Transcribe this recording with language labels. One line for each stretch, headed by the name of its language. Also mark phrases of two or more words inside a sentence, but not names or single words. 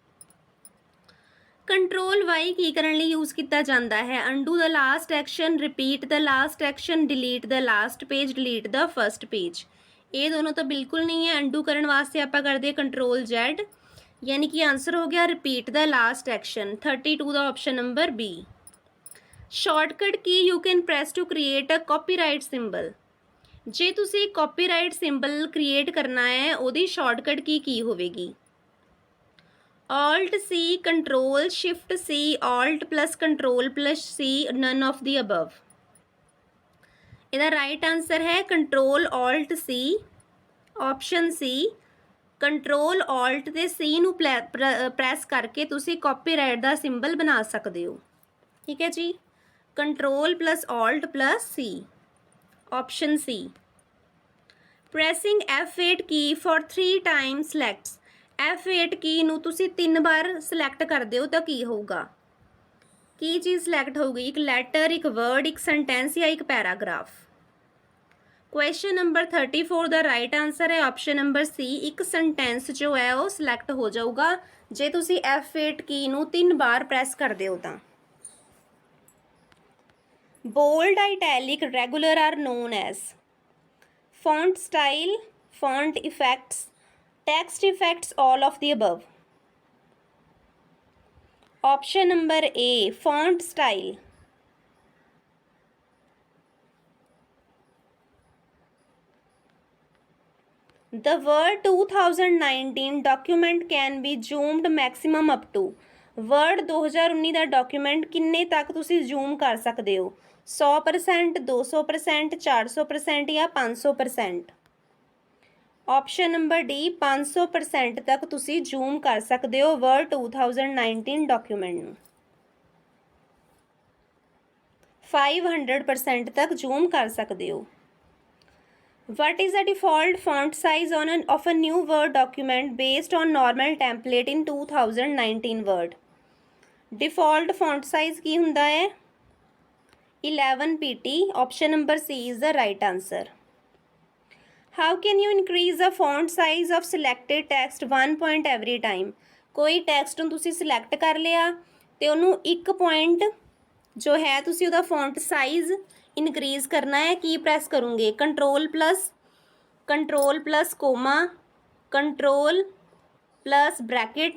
Punjabi: ਕੰਟਰੋਲ Y ਕੀ ਕਰਨ ਲਈ ਯੂਜ਼ ਕਿਯਾ ਜਾਤਾ ਹੈ?
English: Undo the last action, repeat the last action, delete the last page, delete the first page.
Hindi: ये दोनों तो बिल्कुल नहीं है।
Punjabi: ਅੰਡੂ ਕਰਨ ਵਾਸਤੇ ਆਪਾਂ ਕਰਦੇ ਕੰਟਰੋਲ Z, ਯਾਨੀ ਕਿ ਆਂਸਰ ਹੋ ਗਿਆ
English: repeat the last action
Punjabi: 32 ਦਾ
English: option number
Punjabi: B।
English: Shortcut key you can press to create a copyright symbol.
Punjabi: ਜੇ ਤੁਸੀਂ
English: copyright symbol
Punjabi: ਕ੍ਰੀਏਟ ਕਰਨਾ ਹੈ ਉਹਦੀ
English: shortcut key
Punjabi: ਹੋਵੇਗੀ।
English: Alt C, Control Shift C, Alt plus Control plus C, none of the above।
Punjabi: ਇਹਦਾ
English: right answer
Punjabi: ਹੈ
English: Control Alt C,
Punjabi: ਆਪਸ਼ਨ C।
English: Control Alt
Punjabi: ਤੇ C ਨੂੰ ਪ੍ਰੈਸ ਕਰਕੇ ਤੁਸੀਂ ਕਾਪੀਰਾਈਟ ਦਾ ਸਿੰਬਲ ਬਣਾ ਸਕਦੇ ਹੋ। ਠੀਕ ਹੈ ਜੀ,
English: Control plus Alt plus C, ਆਪਸ਼ਨ C। Pressing F8 key for 3 times selects।
Punjabi: F8 ਕੀ ਨੂੰ ਤੁਸੀਂ 3 ਵਾਰ ਸਿਲੈਕਟ ਕਰਦੇ ਹੋ ਤਾਂ ਕੀ ਹੋਊਗਾ। ਕੀ ਚੀਜ਼ ਸਿਲੈਕਟ ਹੋਊਗੀ, ਇੱਕ ਲੈਟਰ, ਇੱਕ ਵਰਡ, ਇੱਕ ਸੈਂਟੈਂਸ ਜਾਂ ਇੱਕ ਪੈਰਾਗ੍ਰਾਫ।
English: question number
Punjabi: 34 ਦਾ
English: right answer
Punjabi: ਹੈ
English: option number
Punjabi: C, ਇੱਕ ਸੈਂਟੈਂਸ ਜੋ ਹੈ ਉਹ ਸਿਲੈਕਟ ਹੋ ਜਾਊਗਾ ਜੇ ਤੁਸੀਂ F8 ਕੀ ਨੂੰ 3 ਵਾਰ ਪ੍ਰੈਸ ਕਰਦੇ ਹੋ ਤਾਂ।
English: Bold, italic, regular are known as font style, font effects, text effects, all of the above। option number A, font style। The word 2019 document can be zoomed maximum up to।
Punjabi: word 2019 ਦਾ ਡਾਕੂਮੈਂਟ ਕਿੰਨੇ ਤੱਕ ਤੁਸੀਂ ਜ਼ੂਮ ਕਰ ਸਕਦੇ ਹੋ, 100%, 200%, 400% ਜਾਂ 500%।
English: option number
Punjabi: D, 500% ਤੱਕ ਤੁਸੀਂ ਜ਼ੂਮ ਕਰ ਸਕਦੇ ਹੋ ਵਰਡ 2019 ਡਾਕੂਮੈਂਟ ਨੂੰ। 500% ਤੱਕ ਜ਼ੂਮ ਕਰ ਸਕਦੇ ਹੋ।
English: What is the default font size of a new Word document based on normal template in 2019 Word? Default font size
Punjabi: ਕੀ ਹੁੰਦਾ ਹੈ, 11 pt।
English: option number C is the right answer। How can you increase the font size of selected text 1 point every time?
Punjabi: ਕੋਈ ਟੈਕਸਟ ਨੂੰ ਤੁਸੀਂ ਸਿਲੈਕਟ ਕਰ ਲਿਆ ਤੇ ਉਹਨੂੰ 1 ਪੁਆਇੰਟ ਜੋ ਹੈ ਤੁਸੀਂ ਉਹਦਾ
English: font size increase
Punjabi: ਕਰਨਾ ਹੈ। ਕੀ ਪ੍ਰੈਸ ਕਰੋਗੇ,
English: control plus comma, control plus bracket.